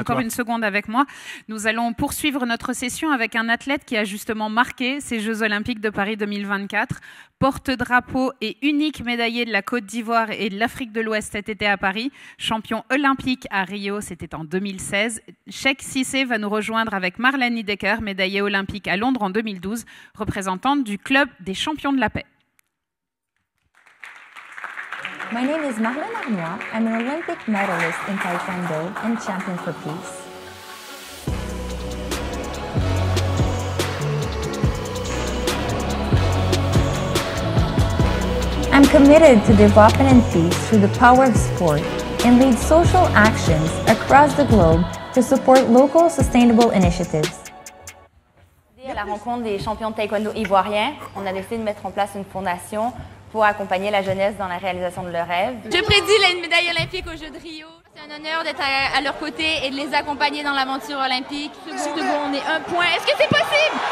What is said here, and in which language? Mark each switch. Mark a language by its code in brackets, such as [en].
[fr] encore une seconde avec moi. Nous allons poursuivre notre session avec un athlète qui a justement marqué ces Jeux Olympiques de Paris 2024, porte-drapeau et unique médaillé de la Côte d'Ivoire et de l'Afrique de l'Ouest cet été à Paris, champion olympique à Rio, c'était en 2016. Cheikh Cissé va nous rejoindre avec Marlène Niedecker, médaillée olympique à Londres en 2012, représentante du club des champions de la paix. [en] My name is Marlène Arnois. I'm an Olympic medalist in Taekwondo and champion for peace. I'm committed to development and peace through the power of sport and lead social actions across the globe to support local sustainable initiatives. [fr] À la rencontre des champions de taekwondo ivoiriens, on a décidé de mettre en place une fondation pour accompagner la jeunesse dans la réalisation de leurs rêves. Je prédis une médaille olympique aux Jeux de Rio. C'est un honneur d'être à leur côté et de les accompagner dans l'aventure olympique. On est un point. Est-ce que c'est possible?